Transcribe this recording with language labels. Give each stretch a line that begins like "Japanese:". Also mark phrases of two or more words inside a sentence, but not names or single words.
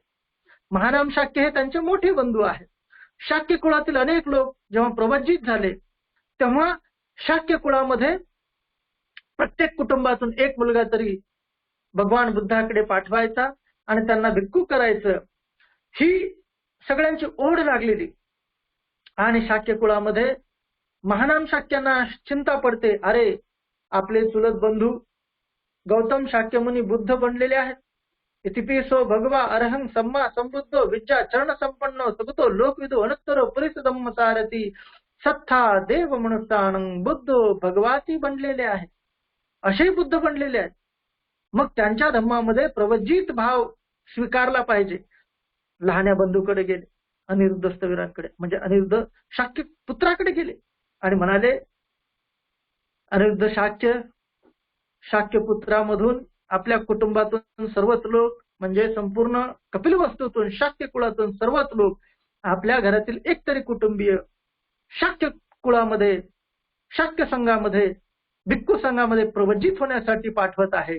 Marathi: महानाम शाक्य हे त्यांचे मोठे बंधू आहेत. शाक्य कुळातील अनेक लोक जेव्हा प्रवज्जित झाले तेव्हा शाक्य कुळामध्ये प्रत्येक कुटुंबातून एक मुलगा तरी भगवान बुद्धाकडे पाठवायचा आणि त्यांना भिक्खू करायचं, ही सगळ्यांची ओढ लागलेली. आणि शाक्य कुळामध्ये महानाम शाक्यांना चिंता पडते, अरे आपले चुलत बंधू गौतम शाक्यमुनी बुद्ध बनलेले आहेत.
Pali: इतिपिसो भगवा अरहं सम्मा संबुद्धो विद्या चरण संपन्नो सगतो लोकविदो अनंतरो पुरिस धम्मसारथी सत्था देव मनुष्यानं बुद्धो भगवाती
Marathi: बनलेले आहेत. असे बुद्ध बनलेले आहेत. मग त्यांच्या धम्मामध्ये प्रवज्जित भाव स्वीकारला पाहिजे. लहान्या बंधूकडे गेले, अनिरुद्ध स्थविरांकडे म्हणजे अनिरुद्ध शाक्य पुत्राकडे गेले आणि म्हणाले, अनिरुद्ध शाक्य पुत्रामधून आपल्या कुटुंबातून सर्वच लोक म्हणजे संपूर्ण कपिलवस्तूतून शाक्य कुळातून सर्वच लोक आपल्या घरातील एक तरी कुटुंबीय शाक्य कुळामध्ये, शाक्य संघामध्ये, भिक्खू संघामध्ये प्रवज्जित होण्यासाठी पाठवत आहे.